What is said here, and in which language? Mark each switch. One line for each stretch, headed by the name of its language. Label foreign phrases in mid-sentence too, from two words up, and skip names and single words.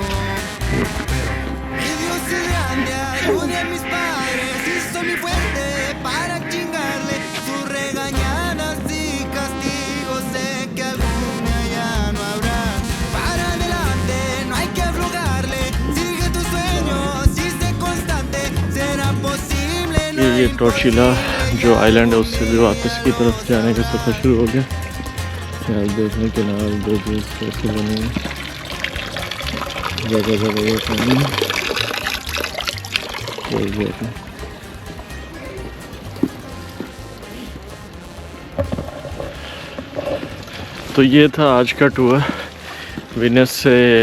Spanish: Mi Dios es grande, ayude a mis padres, hizo mi fuerte para chingarle sus regañadas y castigos. Sé que algún día ya no habrá. Para adelante, no hay que aflojarle. Sigue tus sueños y sé constante. Será posible. No
Hindi: ये टॉर्चिला जो आइलैंड है उससे भी वापस की तरफ जाने का सफ़र शुरू हो गया। आप देख रहे हैं
English: canal bridges
Hindi: कैसे बने हैं, जगह जगह पानी और जगह। तो ये था आज का टूर वेनिस से।